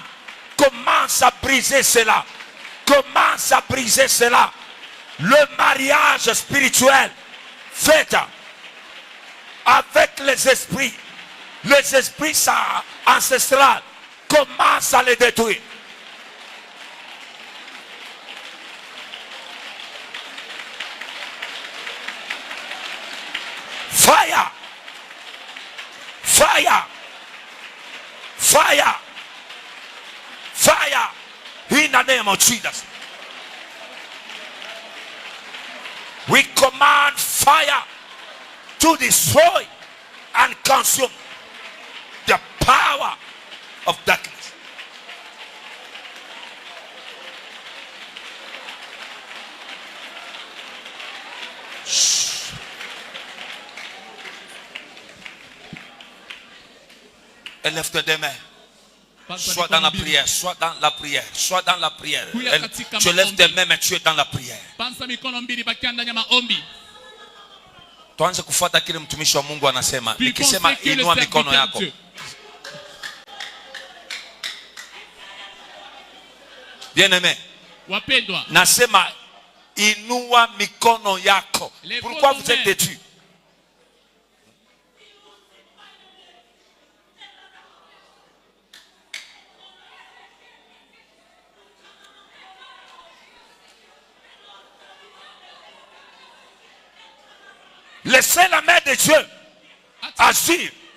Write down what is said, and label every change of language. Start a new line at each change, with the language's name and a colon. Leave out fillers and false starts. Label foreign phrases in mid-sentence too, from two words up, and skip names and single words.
French: Commence à briser cela. Commence à briser cela. Le mariage spirituel fait avec les esprits ancestraux. Commence à les détruire.
English: Fire! Fire! Fire! Fire! In the name of Jesus. We command fire to destroy and consume the power of darkness.
French: Élève-toi des mains. Sois dans la prière, sois dans la prière, sois dans la prière. Tu lèves tes mains, mais tu es dans la prière.
Swahili: Tuanze kufuata kile mtumishi wa Mungu anasema. Nikisema inua mikono yako.
French: Bien-aimé.
Swahili: Nasema inua mikono yako.
French: Pourquoi vous êtes têtus? Laissez la main de Dieu agir.